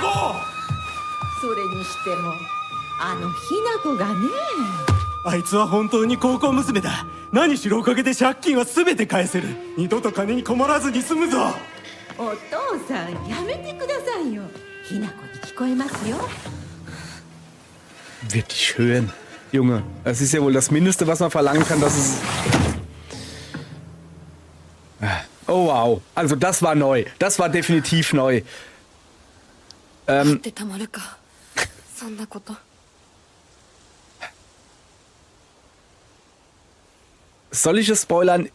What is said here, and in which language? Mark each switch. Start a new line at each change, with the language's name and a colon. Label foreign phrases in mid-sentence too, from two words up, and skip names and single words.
Japanese: それにしてもあのひな子がね。あいつは本当に高校娘だ。何しろおかげで借金は全て返せる。二度と金に困らずに済むぞ。お父さん、やめてくださいよ。ひな子に聞こえますよ。
German: Wirklich hören. Junge, es ist ja wohl das Mindeste, was man verlangen kann, dass es... Oh wow, also das war neu. Das war definitiv neu. Soll ich es spoilern?